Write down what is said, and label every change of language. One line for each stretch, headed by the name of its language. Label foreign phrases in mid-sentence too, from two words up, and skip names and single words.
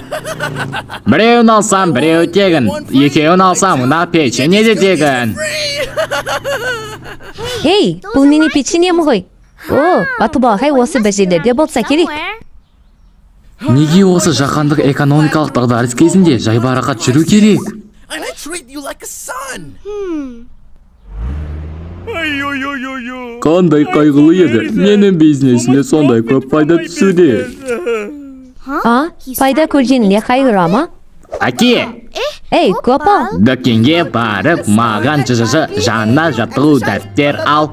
Kazakh: Біреуін алсам, біреуі тегін. Екеуін алсам, мына печенье де тегін. Ей, бұл менің печеньем ғой. О, бату балакай осы бір жерлерде болса керек. Неге осы жаһандық экономикалық дағдарыс кезінде жайбарақат жүру керек?
English: And I treat you like a son.
Kazakh: Қандай қайғылы еді. Менің бизнесіме сондай көп пайда түсуде. А, пайда көргеніне қайғыра ма? Әке, Ей, Гопал, дүкенге барып, маған жаңа жаттығу дәптер ал.